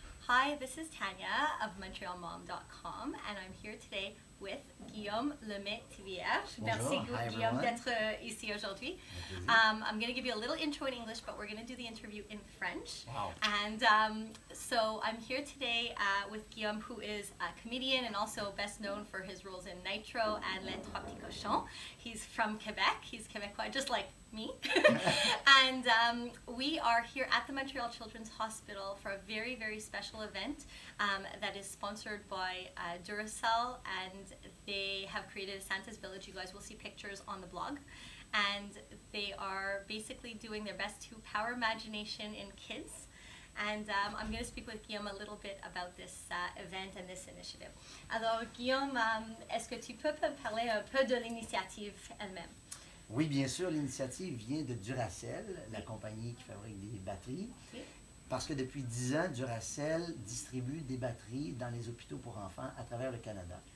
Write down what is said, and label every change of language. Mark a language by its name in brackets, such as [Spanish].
[English] Hi, this is Tanya of MontrealMom.com, and I'm here today with Guillaume Lemaitre-Thivierge. [French] Merci, Guillaume, d'être ici aujourd'hui. [English] I'm going to give you a little intro in English, but we're going to do the interview in French. Wow. And so I'm here today with Guillaume, who is a comedian and also best known for his roles in Nitro and Les Trois Petits Cochons. He's from Quebec. He's Quebecois, just like me. And we are here at the Montreal Children's Hospital for a very, very special event that is sponsored by Duracell, and they have created a Santa's Village. You guys will see pictures on the blog. And they are basically doing their best to power imagination in kids. And I'm going to speak with Guillaume a little bit about this event and this initiative. [French] Alors Guillaume, est-ce que tu peux me parler un peu de l'initiative elle-même? Oui, bien sûr, l'initiative vient de Duracell, la compagnie qui fabrique des batteries. Oui. Parce que depuis 10 ans, Duracell distribue des batteries dans les hôpitaux pour enfants à travers le Canada.